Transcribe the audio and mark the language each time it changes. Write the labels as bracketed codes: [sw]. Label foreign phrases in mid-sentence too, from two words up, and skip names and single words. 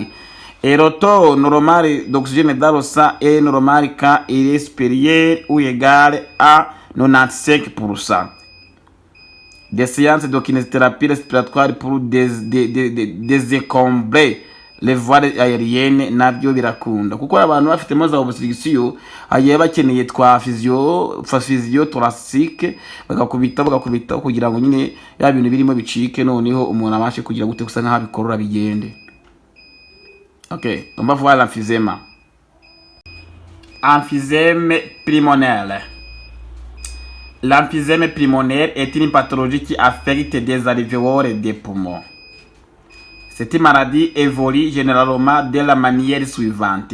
[fr] Et le taux normal d'oxygène dans le sang est normal quand il est supérieur ou égal à 95%. Des séances de kinésithérapie respiratoire pour désencombrer les voies aériennes [rw] nabyo birakunda kuko abantu bafitemo za obstruction agiye bakeneye twa [fr] physio thoracique [rw] bagakubita kugira ngo nyine ya bintu birimo bicike noneho umuntu abashe kugira gute gusa nka bikorora bigende. [fr] OK, on va voir l'emphysème. Emphysème pulmonaire. L'emphysème pulmonaire est une pathologie qui affecte des alvéoles des poumons. Cette maladie évolue généralement de la manière suivante.